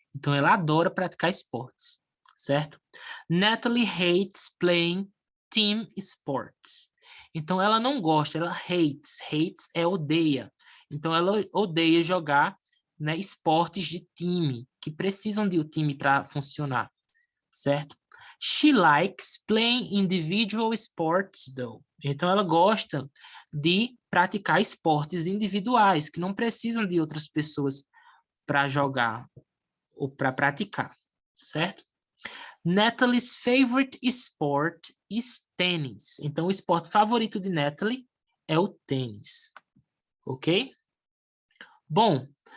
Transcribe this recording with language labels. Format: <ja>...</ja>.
<pt>Então, ela adora praticar esportes, certo?</pt> <en>Natalie hates playing team sports.</en> <pt>Então, ela não gosta, ela hates. Hates é odeia. Então, ela odeia jogar, né, esportes de time, que precisam de um time para funcionar, certo?</pt> <en>She likes playing individual sports, though.</en> <pt>Então, ela gosta de praticar esportes individuais, que não precisam de outras pessoas para jogar ou para praticar, certo?</pt> <en>Natalie's favorite sport is tênis.</en> <pt>Então, o esporte favorito de Natalie é o tênis, ok? Bom,</pt>